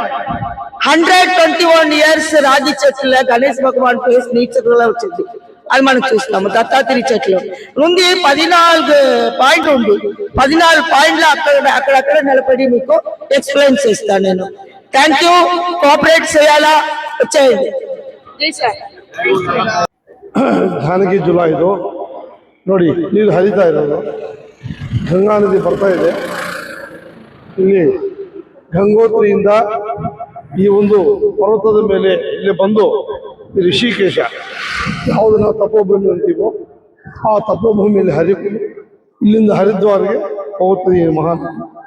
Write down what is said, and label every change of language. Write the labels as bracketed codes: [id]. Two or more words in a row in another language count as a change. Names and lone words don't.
[te] 121 ఇయర్స్ రాగి చెట్ల గణేష్ భగవాన్ ఫేస్ నీచగా వచ్చింది. అది మనం చూస్తాము. దత్తాత్రేయ చెట్లు ఉంది. 14 పాయింట్లు ఉంది. 14 పాయింట్లు అక్కడక్కడ నిలబడి మీకు ఎక్స్ప్లెయిన్ చేస్తాను నేను. [en] Thank you. [te] కోఆపరేట్ చేయాలా వచ్చేయండి. [kn] ಜಾನಕಿ ಜುಲಾ ಇದು ನೋಡಿ, ನೀರು ಹರಿತಾ ಇರೋದು. ಗಂಗಾ ನದಿ ಬರ್ತಾ ಇದೆ. ಇಲ್ಲಿ ಗಂಗೋತ್ರಿಯಿಂದ ಈ ಒಂದು ಪರ್ವತದ ಮೇಲೆ ಇಲ್ಲಿ ಬಂದು ಈ ಋಷಿಕೇಶ ಯಾವುದು ನಾವು ತಪೋಭೂಮಿ ಅಂತೀವೋ ಆ ತಪೋಭೂಮಿಯಲ್ಲಿ ಹರಿಕೊಂಡು ಇಲ್ಲಿಂದ ಹರಿದ್ವಾರ್ಗೆ ಹೋಗುತ್ತದೆ ಈ ಮಹಾನದಿ.